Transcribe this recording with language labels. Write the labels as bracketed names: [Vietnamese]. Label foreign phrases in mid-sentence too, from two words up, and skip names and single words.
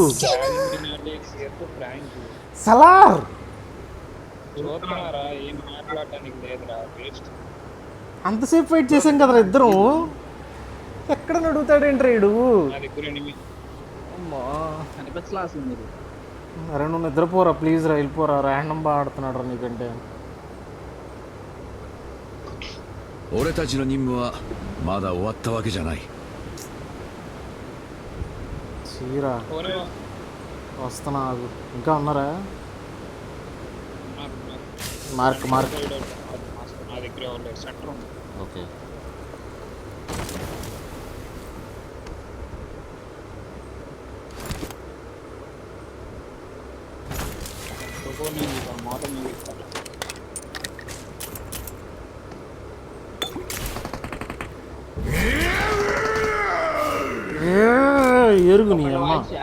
[Telugu] సలార్ అంతసేపు ఫైట్ చేసాం కదరా ఇద్దరం. ఎక్కడ నడుగుతాడేంట్రా ఈడు? అరే నువ్వు నిద్రపోరా ప్లీజ్ రా, వెళ్ళిపోరా. ర్యాండమ్ బాగా ఆడుతున్నాడు రా నీకంటే. [Japanese] 俺たちの任務はまだ終わったわけじゃない。 [Telugu] చీరా వస్తున్నా, ఆగు. ఇంకా ఉన్నారా? మార్క్ ఓకే. ఎరుగు నీ అమ్మ.